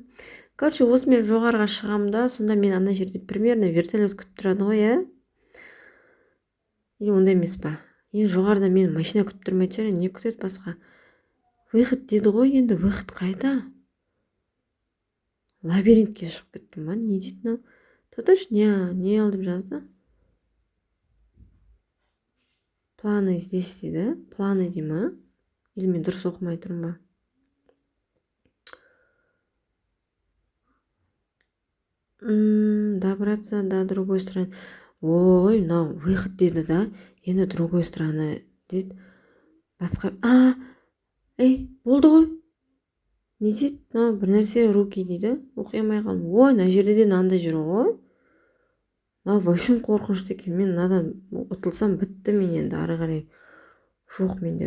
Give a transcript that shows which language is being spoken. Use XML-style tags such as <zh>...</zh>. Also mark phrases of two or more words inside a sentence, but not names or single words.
<kk>Короче, осымен жоғарыға шығам да, сонда мен ана жерде примерно вертолет күтіп тұрады ғой, Или ондай емес па? Енді жоғарыда мен машина күтіп тұрмайды шығар, не күтеді басқа? Выход деді ғой, енді выход қайда? Лабиринтке шығып кеттім ба? Не дейді мынау? Точно, не алдып жазды?</kk> <ru>Планы здесь дейді.</ru> <kk>Планы дей ма? Или мен дұрыс оқымай тұрмын ба?</kk> <ru>Добраться до другой стороны.</ru> <kk>Ой, мынау выход деді да, енді</kk> <ru>другой стороны</ru> <kk>дейді. Басқа, болды ғой. Не дейді? Бір нәрсе руки дейді. Оқи алмай қалдым. Мына жерде де мынандай жүр ғой. Вообще қорқынышты екен. Мен мынадан ұтылсам бітті мен енді ары қарай. Жоқ менде.</kk>